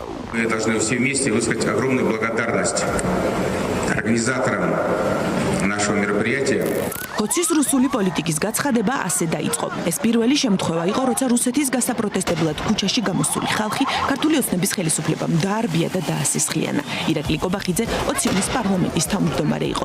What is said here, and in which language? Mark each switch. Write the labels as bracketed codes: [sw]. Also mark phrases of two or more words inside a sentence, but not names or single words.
[ru] Мы должны все вместе высказать огромную благодарность организаторам нашего мероприятия. [ka] ხოცის რუსული პოლიტიკის გაცხადება ასე დაიწყო. ეს პირველი შემთხვევა იყო, როცა რუსეთის გასაპროტესტებლად ქუჩაში გამოსული ხალხი ქართული ოცნების ხელისუფლებამ დაარბია და დაასისხლიანა. ირაკლი კობახიძე ოციონის პარლამენტის თავმჯდომარე იყო.